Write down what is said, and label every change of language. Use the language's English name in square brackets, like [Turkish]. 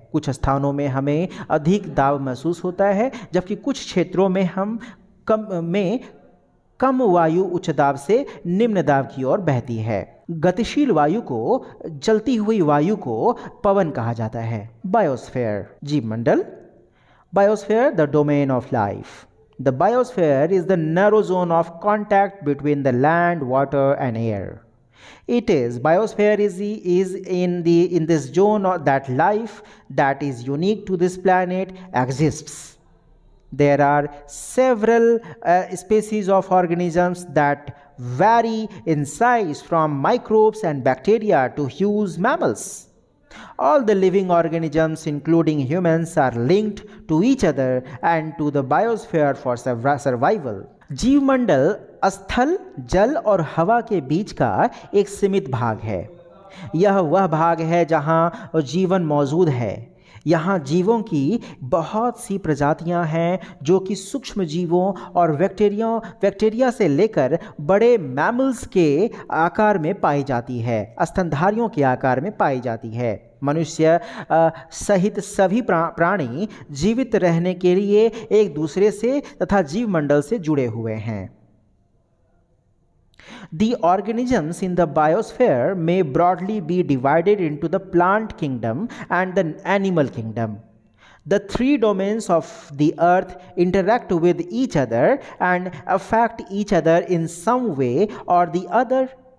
[Hindi] कुछ स्थानों में हमें अधिक दाब महसूस होता है, जबकि कुछ क्षेत्रों में कम वायु उच्च दाब से निम्न दाब की ओर बहती है। गतिशील वायु को, जलती हुई वायु को पवन कहा जाता है। [English] Biosphere, जीवमंडल। Biosphere, the domain of life. The biosphere is the narrow zone of contact between the land, water and air. Biosphere is in this zone that life that is unique to this planet exists. There are several species of organisms that vary in size from microbes and bacteria to huge mammals. All the living organisms, including humans, are linked to each other and to the biosphere for survival. [Hindi] जीवमंडल स्थल, जल और हवा के बीच का एक सीमित भाग है। यह वह भाग है जहां जीवन मौजूद है। यहाँ जीवों की बहुत सी प्रजातियां हैं, जो कि सूक्ष्म जीवों और बैक्टीरिया से लेकर बड़े मैमल्स के आकार में पाई जाती है, स्तनधारियों के आकार में पाई जाती है। मनुष्य सहित सभी प्राणी जीवित रहने के लिए एक दूसरे से तथा जीवमंडल से जुड़े हुए हैं। [English] The organisms in the biosphere may broadly be divided into the plant kingdom and the animal kingdom. The three domains of the earth interact with each other and affect each other in some way or the other.